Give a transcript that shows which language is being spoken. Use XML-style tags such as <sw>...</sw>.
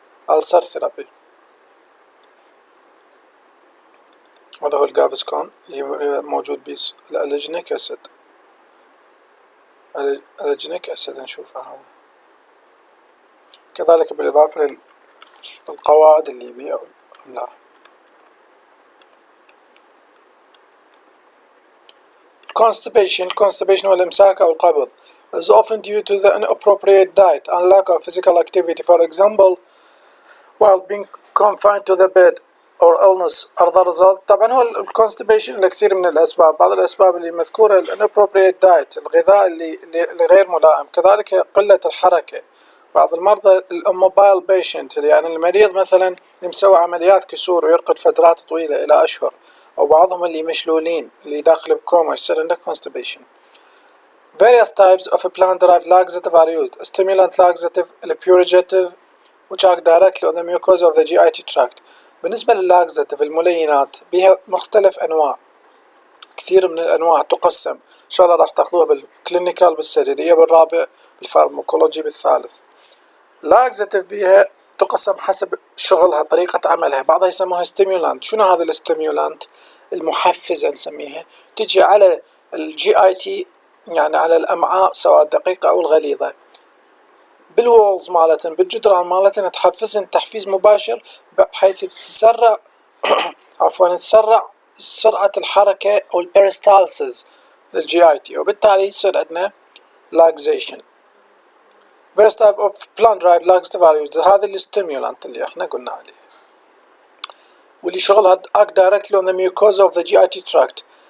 <ar>ألسر ثيرابي هذا هو الجافسكون اللي موجود بيس الألجنيك أسيد. الألجنيك أسيد نشوفه هذا كذلك بالإضافة للقواعد الليبية أو لا.</ar> <en>Constipation</en> <ar>والإمساك أو القبض</ar> <en>is often due to the inappropriate diet and lack of physical activity. For example, while being confined to the bed or illness are the result.</en> <ar>طبعا هو الconstipation لكثير من الأسباب، بعض الأسباب اللي مذكورة</ar> <en>inappropriate diet</en> <ar>الغذاء اللي غير ملائم، كذلك قلة الحركة. بعض المرضى الاموبايل بيشنت يعني المريض مثلا اللي مسوي عمليات كسور ويرقد فترات طويلة إلى أشهر، أو بعضهم اللي مشلولين اللي داخل بكوما يصير عنده constipation.</ar> <en>Various types of plant-derived laxative are used. Stimulant laxative, purgative, which act directly on the mucosa of the GI tract.</en> <ar>بالنسبة لللاكزاتيف الملينات بها مختلف أنواع، كثير من الأنواع تقسم، إن شاء الله راح تاخذوها بالكلينيكال بالسريرية بالرابع، بالفارماكولوجي بالثالث. لاكزاتيف بها تقسم حسب شغلها طريقة عملها، بعضها يسموها ستيمولانت. شنو هذا الستيمولانت؟ المحفزة نسميها، تجي على الجي اي تي يعني على الأمعاء سواء الدقيقة أو الغليظة، بالوولز مالتن بالجدران مالتن تحفزن تحفيز مباشر بحيث تسرع عفوا تسرع سرعة الحركة أو البيريستالسيس للجي اي تي، وبالتالي يصير عندنا لاكزيشن.</ar> <en>Various type of plant-derived laxative are used.</en> <ar>هذا الستيمولانت اللي احنا قلنا عليه واللي شغلها</ar> <en>act directly on the mucosa of the GI tract.</en>